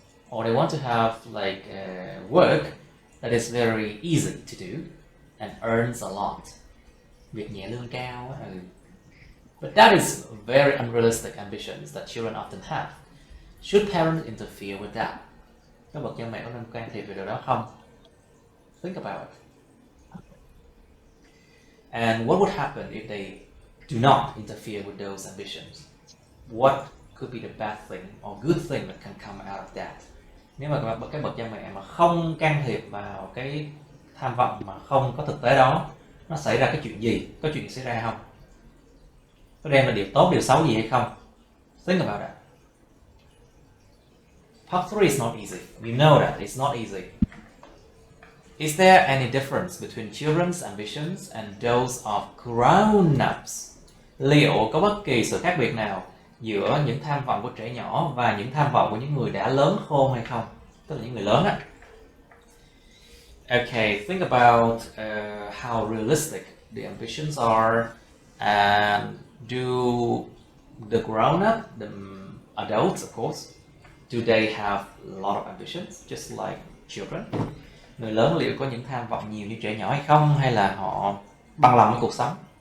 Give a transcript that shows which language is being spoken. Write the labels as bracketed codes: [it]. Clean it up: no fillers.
[en] Or they want to have like work that is very easy to do and earns a lot. [vi] Việc nhẹ lương cao. [en] But that is very unrealistic ambitions that children often have. Should parents interfere with that? [vi] Các bậc cha mẹ có nên can thiệp về điều đó không? [en] Think about it. And what would happen if they do not interfere with those ambitions? What could be the bad thing or good thing that can come out of that? [vi] Nếu mà các bậc cha mẹ mà không can thiệp vào cái tham vọng mà không có thực tế đó, nó xảy ra cái chuyện gì? Có chuyện xảy ra không? Có đem là điều tốt, điều xấu gì hay không? [en] Think about that. Part 3 is not easy. We know that it's not easy. Is there any difference between children's ambitions and those of grown-ups? [vi] Liệu có bất kỳ sự khác biệt nào giữa những tham vọng của trẻ nhỏ và những tham vọng của những người đã lớn khôn hay không? Tức là những người lớn á. [en] Okay, think about how realistic the ambitions are, and do the grown-up, the adults of course, do they have a lot of ambitions, just like children? [vi] Người lớn liệu có những tham vọng nhiều như trẻ nhỏ hay không, hay là họ bằng lòng với cuộc sống?